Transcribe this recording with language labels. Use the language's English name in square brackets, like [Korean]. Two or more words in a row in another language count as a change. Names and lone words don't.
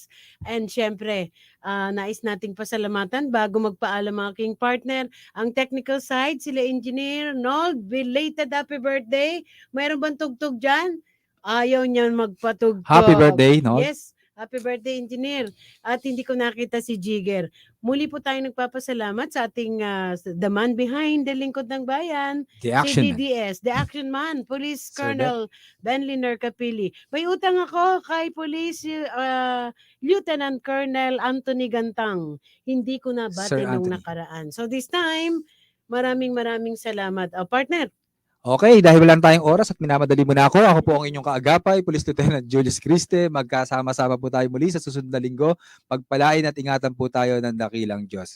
[Filipino] And syempre, nais nating pasalamatan bago magpaalam ang aking partner, ang [English] technical side, [Filipino] sila Engineer Nold, [English] belated happy birthday. [Filipino] Mayroon bang tugtog dyan? Ayaw niyan magpatugtog. [English] Happy birthday, no? Yes, happy birthday, [Filipino] Engineer. At hindi ko nakita si Jigger. Muli po tayo nagpapasalamat sa ating [English] the man behind the [Filipino] Lingkod ng Bayan, [English] The Action [Filipino] si DDS, the Action Man, Police Sir Colonel Benliner Capili. May utang ako kay Police Lieutenant Colonel Anthony Gantang. Hindi ko nabati Sir nung Anthony. nakaraan. [English] So this time, [Filipino] maraming salamat. Partner, Okay, dahil wala tayong oras at minamadali mo na ako, ako po ang inyong kaagapay, Police Lieutenant Julius Criste. Magkasama-sama po tayo muli sa susunod na linggo. Pagpalain at ingatan po tayo ng dakilang Diyos.